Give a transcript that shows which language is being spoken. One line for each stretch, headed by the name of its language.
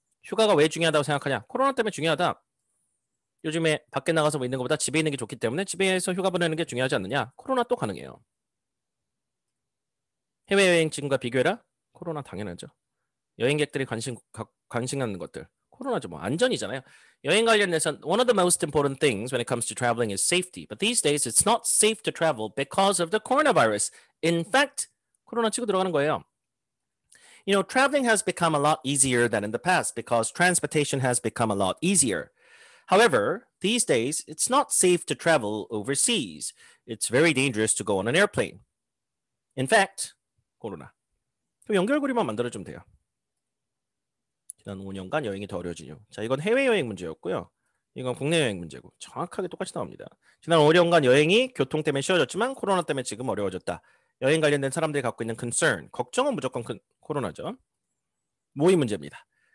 Korean: 휴가가 왜 중요하다고 생각하냐? 코로나 때문에 중요하다. 요즘에 밖에 나가서 뭐 있는 것보다 집에 있는 게 좋기 때문에 집에서 휴가 보내는 게 중요하지 않느냐? 코로나 또 가능해요. 해외여행 지금과 비교해라? 코로나 당연하죠. 여행객들이 관심 갖는 것들. 코로나죠. 뭐 안전이잖아요. 여행 관련해서
English: one of the most important things when it comes to traveling is safety. But these days it's not safe to travel because of the coronavirus. In fact,
Korean: 코로나 치고 들어가는 거예요.
English: You know, traveling has become a lot easier than in the past because transportation has become a lot easier. However, these days, it's not safe to travel overseas. It's very dangerous to go on an airplane. In fact, 코로나.
Korean: 연결고리만 만들어주면 돼요. 지난 5년간 여행이 더 어려워진 이유. 자, 이건 해외여행 문제였고요. 이건 국내 여행 문제고 정확하게 똑같이 나옵니다. 지난 5년간 여행이 교통 때문에 쉬워졌지만 코로나 때문에 지금 어려워졌다. 여행 관련된 사람들이 갖고 있는 concern, 걱정은 무조건 코로나죠. 모임 문제입니다.